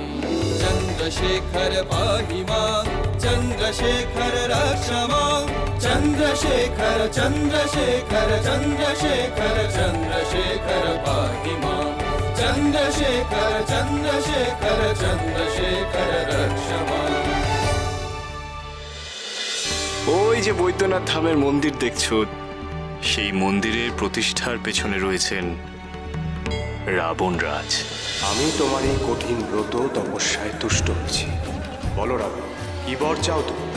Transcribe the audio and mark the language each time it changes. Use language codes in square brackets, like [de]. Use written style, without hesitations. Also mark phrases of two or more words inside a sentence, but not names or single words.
[sa] चंद्रशेखर पाहि मां। चंद्रशेखर रक्ष मां। चंद्रशेखर चंद्रशेखर चंद्रशेखर चंद्रशेखर पाहि मां। चंद्रशेखर चंद्रशेखर चंद्रशेखर रक्ष मां। [bn] ওই যে বৈদ্যনাথ ধামের মন্দির দেখছো, সেই মন্দিরের প্রতিষ্ঠার পেছনে রয়েছেন রাবণ রাজ। আমি তোমার এই কঠিন ব্রত তপস্যায় তুষ্ট হয়েছি। বলো রাবণ, কি বর চাও তুমি?